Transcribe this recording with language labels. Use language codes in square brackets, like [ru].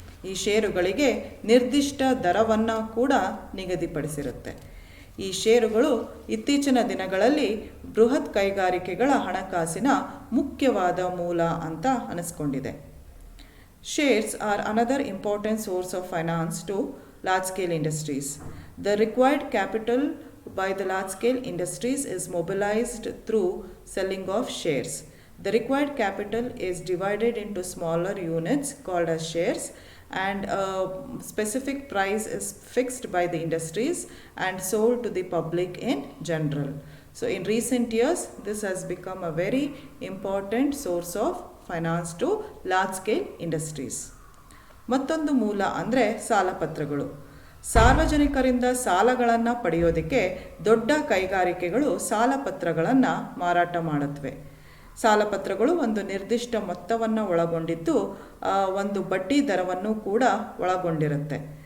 [kn] ಈ ಷೇರುಗಳಿಗೆ ನಿರ್ದಿಷ್ಟ ದರವನ್ನು ಕೂಡ ನಿಗದಿಪಡಿಸಿರುತ್ತೆ. ಈ ಷೇರುಗಳು ಇತ್ತೀಚಿನ ದಿನಗಳಲ್ಲಿ ಬೃಹತ್ ಕೈಗಾರಿಕೆಗಳ ಹಣಕಾಸಿನ ಮುಖ್ಯವಾದ ಮೂಲ ಅಂತ ಅನಿಸ್ಕೊಂಡಿದೆ. [en] Shares are another important source of finance to large-scale industries. The required capital by the large-scale industries is mobilized through selling of shares. The required capital is divided into smaller units called as shares, and a specific price is fixed by the industries and sold to the public in general. So in recent years, this has become a very important source of finance to large-scale industries. [kn] ಮತ್ತೊಂದು ಮೂಲ ಅಂದರೆ ಸಾಲಪತ್ರಗಳು. ಸಾರ್ವಜನಿಕರಿಂದ ಸಾಲಗಳನ್ನು ಪಡೆಯೋದಕ್ಕೆ ದೊಡ್ಡ ಕೈಗಾರಿಕೆಗಳು ಸಾಲಪತ್ರಗಳನ್ನು ಮಾರಾಟ ಮಾಡುತ್ತವೆ. ಸಾಲಪತ್ರಗಳು ಒಂದು ನಿರ್ದಿಷ್ಟ ಮೊತ್ತವನ್ನು ಒಳಗೊಂಡಿದ್ದು ಒಂದು ಬಡ್ಡಿ ದರವನ್ನು ಕೂಡ ಒಳಗೊಂಡಿರುತ್ತೆ.